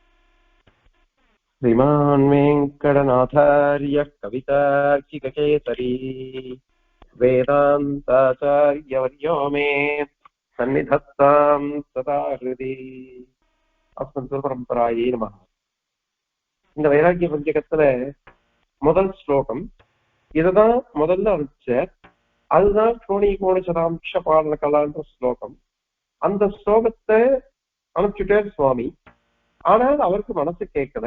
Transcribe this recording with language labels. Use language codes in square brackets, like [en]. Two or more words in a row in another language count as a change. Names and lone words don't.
[sa] श्रीमान् वेङ्कटनाथार्य कवितार्किककेसरी वेदान्ताचार्यवर्यो मे सन्निधत्तां सदा हृदि। अस्मद्गुरुपरम्परायै नमः. [ta] இந்த வைராக்கிய பஞ்சகத்துல முதல் ஸ்லோகம் இதுதான் முதல்ல அனுப்பிச்சார். அதுதான் [sa] क्षोणी कोणशतांश पालन [ta] கலான்ற ஸ்லோகம். அந்த ஸ்லோகத்தை அனுப்பிச்சுட்டார் சுவாமி. ஆனால் அவருக்கு மனசு கேட்கல.